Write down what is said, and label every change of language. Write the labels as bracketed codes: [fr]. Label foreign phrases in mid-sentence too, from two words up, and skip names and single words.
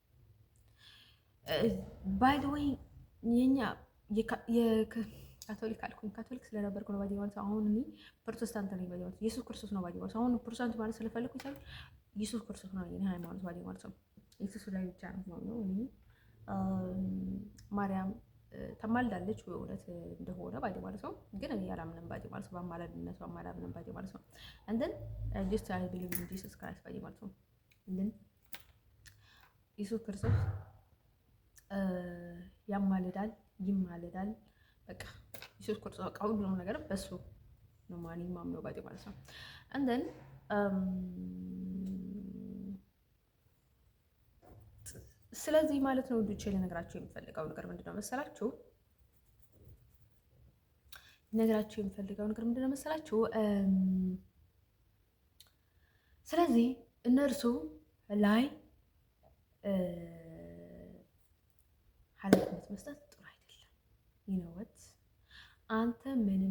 [en] by the way [am] የኛ ካቶሊክ አልኩኝ፣ ካቶሊክ ስለነበርኩ ነው ባዲ ማለት። አሁን እኔ ፕሮቴስታንት ነኝ ባዲ ማለት። ኢየሱስ ክርስቶስ ነው ባዲ ማለት። አሁን ፕሮቴስታንት ማለት ስለፈለኩ ይችላል ኢየሱስ ክርስቶስ ነው የኔ ሃይማኖት ባዲ ማለት ነው። ኢየሱስ ላይ ብቻ ነው እኔ ማርያም ተማልዳለች ወይ እውነት እንደሆነ ባዲ ማለት ነው። ግን እኔ ያላምንም ባዲ ማለት ነው። በአማላድነቷ አማላምንም ባዲ ማለት ነው። [en] and then just I believe in Jesus Christ [am] ባዲ ማለት ነው። ግን ኢየሱስ ክርስቶስ ያማልዳል፣ ይማልዳል። በቃ ኢየሱስ ክርስቶስ በቃ ሁሉም ነገር በሱ ነው ማምነው ባዲ ማለት ነው። [en] and then [am] ስለዚህ ማለት ነው ልጆቼ ልነግራችሁ የምፈልገው ነገር ምንድነው መሰላችሁ? ስለዚህ እነርሱ ላይ ኃላፊነት መስጠት ጥሩ አይደለም። ይነወት አንተ ምንም